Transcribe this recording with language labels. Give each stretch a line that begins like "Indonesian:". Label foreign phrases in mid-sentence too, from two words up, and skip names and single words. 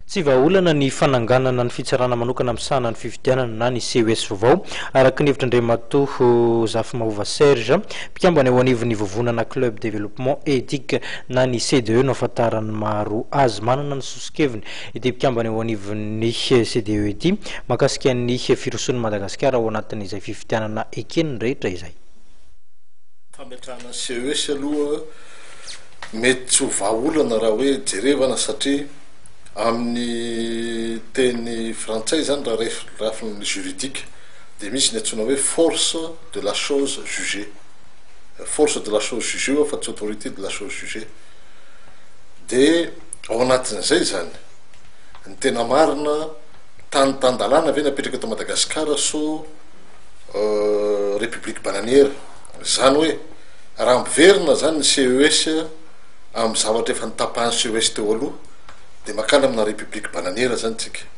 Malagasy: Tsy vaolana ny fananganana ny fitsarana manokana amsana ny fifidianana na ny CES vao araka ny hevitra Andriamatoa Zafimahova Serge mpikambana eo anivon'ny vovonana
French: club développement éthique
Malagasy: na ny CDE no afatarany maro azy manana ny sosikeviny ity mpikambana eo anivon'ny CDE ity makasika ny firoson'ny Madagasikara ao anatin'izay fifidianana ekeniny rehetra izay. Fametrahana CES aloha mety tsy ho vahaolana raha hoe jerevana satria amin'ny teny frantsay zany raha rafiny juridique de misy ny antsoina hoe
French: force de la chose jugée, force de la chose jugée
Malagasy: fa tsy
French: autorité de la chose jugée.
Malagasy: De ao anatin'izay zany ny tena marina tany tandalana ve napetraka eto Madagasikara so
French: république bananière,
Malagasy: zany hoe raha miverina zany ny CES amin'ny zavatra efa nitapahany CES teo aloha de makany amina
French: république bananière
Malagasy: zany tsika